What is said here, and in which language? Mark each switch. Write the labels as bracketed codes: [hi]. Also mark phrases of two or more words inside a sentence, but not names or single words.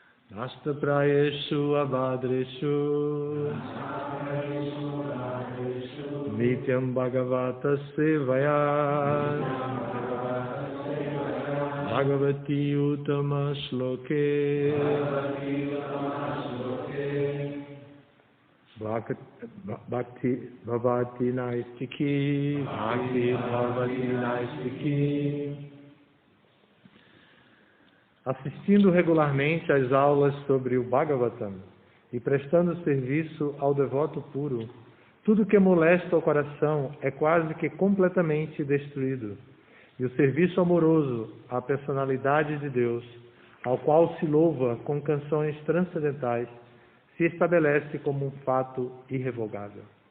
[sa] नष्ट प्रायेषु अभद्रेषु नित्यम् भागवत सेवया भगवति उत्तम श्लोके भक्ति भवति नैष्ठिकी भक्ति भवति नैष्ठिकी. [pt] Assistindo regularmente às aulas sobre o Bhagavatam e prestando serviço ao devoto puro, tudo que molesta o coração é quase que completamente destruído. E o serviço amoroso à personalidade de Deus, ao qual se louva com canções transcendentais, se estabelece como um fato irrevogável.